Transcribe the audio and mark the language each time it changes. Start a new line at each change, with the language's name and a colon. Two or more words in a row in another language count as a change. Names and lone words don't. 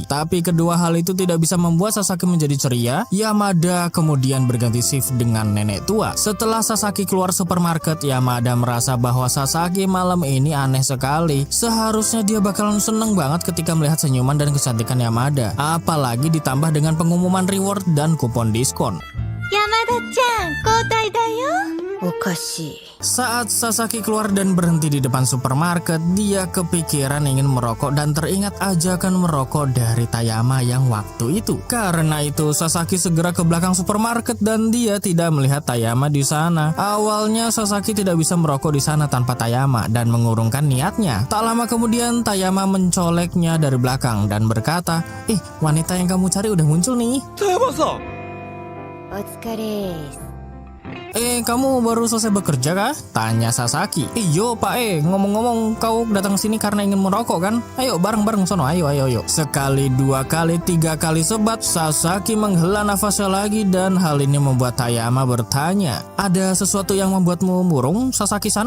Indonesian: Tapi kedua hal itu tidak bisa membuat Sasaki menjadi ceria. Yamada kemudian berganti shift dengan nenek tua. Setelah Sasaki keluar supermarket, Yamada merasa bahwa Sasaki malam ini aneh sekali. Seharusnya dia bakalan seneng banget ketika melihat senyuman dan kecantikan Yamada, apalagi ditambah dengan pengumuman reward dan kupon diskon.
Japanese: 山田ちゃん、交代だよ.
Indonesian: Okashi. Saat Sasaki keluar dan berhenti di depan supermarket, dia kepikiran ingin merokok dan teringat ajakan merokok dari Tayama yang waktu itu. Karena itu Sasaki segera ke belakang supermarket dan dia tidak melihat Tayama di sana. Awalnya Sasaki tidak bisa merokok di sana tanpa Tayama dan mengurungkan niatnya. Tak lama kemudian Tayama mencoleknya dari belakang dan berkata, wanita yang kamu cari udah muncul nih." Tayama-san. Otsukare. Kamu baru selesai bekerja kah?" tanya Sasaki. "Iyo Pak, ngomong-ngomong kau datang sini karena ingin merokok kan? Ayo bareng-bareng sono, ayo. Sekali, dua kali, tiga kali sebat, Sasaki menghela nafasnya lagi dan hal ini membuat Tayama bertanya, "Ada sesuatu yang membuatmu murung, Sasaki-san?"